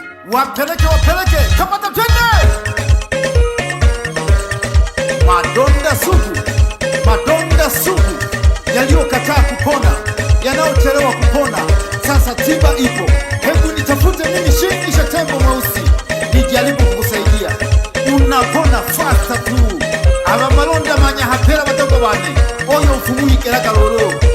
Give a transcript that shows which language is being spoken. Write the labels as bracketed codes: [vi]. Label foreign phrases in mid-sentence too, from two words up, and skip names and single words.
[sw] wapeleke, kamata twende. Madonda sugu yaliyokataa kupona, yanayochelewa kupona, sasa tiba ipo. Hebu nitafute mimi Shingisha Tembo Mweusi, nijaribu kukusaidia, unapona fasta tu. Aba malonda manya hapera badogo bane oyo mfumuyi keragalolo.